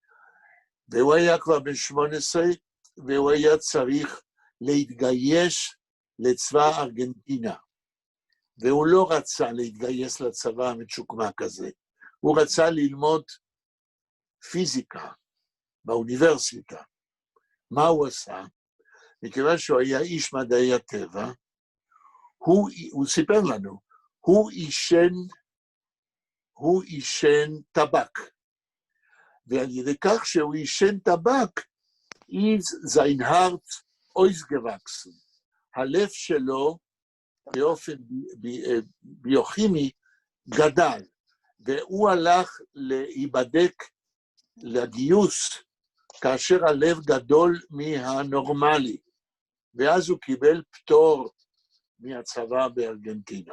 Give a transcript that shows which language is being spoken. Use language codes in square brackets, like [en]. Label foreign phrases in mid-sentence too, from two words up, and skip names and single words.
[he] והוא היה כבר בן 18, והוא היה צריך להתגייס לצבא ארגנטינה, והוא לא רצה להתגייס לצבא המצ'וקמק הזה, הוא רצה ללמוד פיזיקה באוניברסיטה. מה הוא עשה? מכיוון שהוא היה איש מדעי הטבע, הוא סיפר לנו, הוא עישן טבק, ועל ידי כך שהוא עישן טבק, [de] sein Herz ausgewachsen. [he] הלב שלו באופן ביוכימי גדל, והוא הלך להיבדק לגיוס, כאשר הלב גדול מהנורמלי, ואז הוא קיבל פטור מהצבא בארגנטינה.